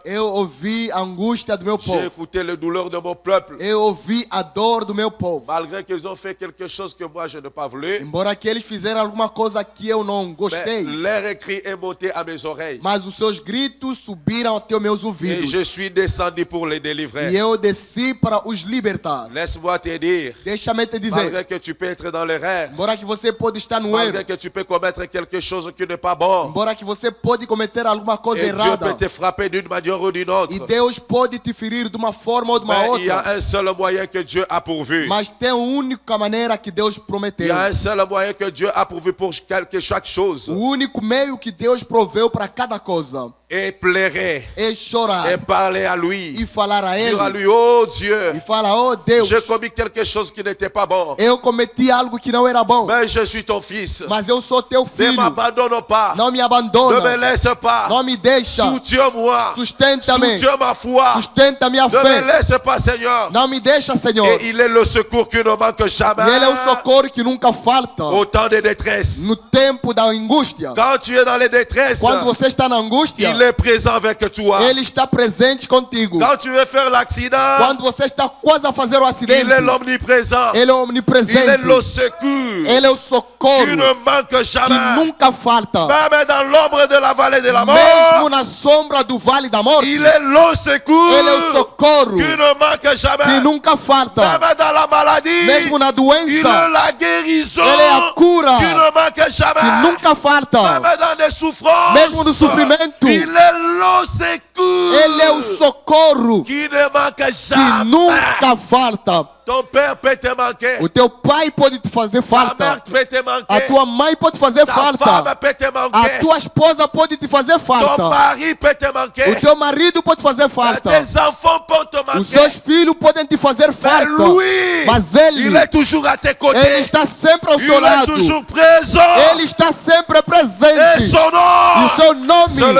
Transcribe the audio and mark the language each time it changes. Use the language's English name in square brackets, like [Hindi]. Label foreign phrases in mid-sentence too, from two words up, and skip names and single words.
[Portuguese] Eu ouvi a angústia do meu [French] J'ai [Portuguese] povo. [French] écouté les douleurs de mon peuple. [Portuguese] Eu ouvi a dor do meu povo. [French] Malgré qu'ils ont fait quelque chose que moi je n'ai pas voulu, [Portuguese] Embora que eles fizeram alguma coisa que eu não [French] mais [Portuguese] gostei, [French] leur cri est monté à mes oreilles. [Portuguese] mas os seus gritos subiram até meus [French] Et [Portuguese] ouvidos. [French] je suis descendu pour les [Portuguese] E [French] délivrer. [Portuguese] eu desci para os libertar. [French] Laisse-moi te dire, [Portuguese] Deixa-me te dizer, [French] malgré que tu peux être dans l'erreur, [Portuguese] embora que você pode estar no [French] malgré [Portuguese] erro, [French] que tu peux commettre quelque chose qui n'est pas bon, [Portuguese] embora que você pode cometer alguma coisa [French] et Dieu [Portuguese] errada, [French] peut te frapper d'une manière ou d'une autre, [Portuguese] e Deus pode te ferir de uma forma ou de uma [French] mais il y a [Portuguese] outra, [French] un seul moyen que Dieu a pourvu. [Portuguese] mas tem uma única maneira que Deus [French] Il [Portuguese] prometeu. [French] y a un seul moyen que Dieu a pourvu pour chaque chose. [Portuguese] O único meio que Deus proveu para cada coisa [French] Et pleurer, [Portuguese] é chorar [French] et parler à lui. [Portuguese] e falar a Ele [French] Dire à lui, oh [Portuguese] e [French] Dieu, [Portuguese] falar: oh Deus, [French] j'ai commis quelque chose qui n'était pas bon, [Portuguese] eu cometi algo que não era bom, [French] mais je suis ton fils. [Portuguese] mas eu sou teu [French] Ne [Portuguese] filho. [French] m'abandonne pas, [Portuguese] Não me [French] ne me [Portuguese] abandona, [French] laisse pas, [Portuguese] não me deixa, [French] soutiens-moi, [Portuguese] sustenta-me, [French] soutiens ma foi, [Portuguese] sustenta minha [French] ne me [Portuguese] fé. [French] laisse pas Seigneur. [Portuguese] Não me deixa, Senhor. [French] Et il est le secours qui ne manque jamais [Portuguese] E Ele é o socorro que nunca falta [French] au temps de détresse. [Portuguese] no tempo da angústia. [French] Quand tu es dans les détresses, [Portuguese] Quando você está na angústia, [French] il est présent avec toi. [Portuguese] Ele está presente contigo. [French] Quand tu veux faire l'accident, [Portuguese] Quando você está quase a fazer o [French] il [Portuguese] acidente, [French] est l'omniprésent. [Portuguese] Ele é [French] Il est [Portuguese] omnipresente. [French] le secours [Portuguese] Ele é o [French] qui [Portuguese] socorro [French] ne manque [Portuguese] que [French] jamais. [Portuguese] nunca falta. [French] Même dans l'ombre de la vallée de la [Portuguese] Mesmo [French] mort, [Portuguese] na sombra do vale da morte, [French] il est le secours [Portuguese] Ele é o socorro [French] qui ne manque [Portuguese] que [French] jamais. [Portuguese] nunca falta. [French] Même dans la maladie, [Portuguese] Mesmo na [French] il est [Portuguese] doença, [French] la guérison [Portuguese] Ele é a cura [French] qui ne manque [Portuguese] que [French] jamais. [Portuguese] nunca falta. [French] Même dans les souffrances, [Portuguese] Mesmo no sofrimento, [French] il est le secours [Portuguese] Ele é o socorro [French] qui ne manque [Portuguese] que [French] jamais. [Portuguese] nunca falta. [French] Ton père peut te manquer. [Portuguese] O teu pai pode te fazer [French] Ta mère [Portuguese] falta. [French] peut te [Portuguese] A [French] manquer. [Portuguese] tua mãe pode te fazer [French] Ta femme [Portuguese] falta. [French] peut te [Portuguese] A [French] manquer. [Portuguese] tua esposa pode te fazer [French] Ton [Portuguese] falta. [French] mari peut te [Portuguese] O [French] manquer. [Portuguese] teu marido pode fazer falta. [French] Tes enfants peuvent te [Portuguese] Os [French] manquer. [Portuguese] seus filhos podem te fazer [French] Mais [Portuguese] falta. [French] lui, [Portuguese] Mas [French] il [Portuguese] Ele, [French] est toujours à tes [Portuguese] Ele [French] côtés. [Portuguese] está sempre ao [French] Il [Portuguese] seu [French] est [Portuguese] lado. [French] toujours présent. [Portuguese] Ele está sempre [French] Et [Portuguese] presente. [French] son [Portuguese] E o [French] nom, [Portuguese] seu [French] c'est le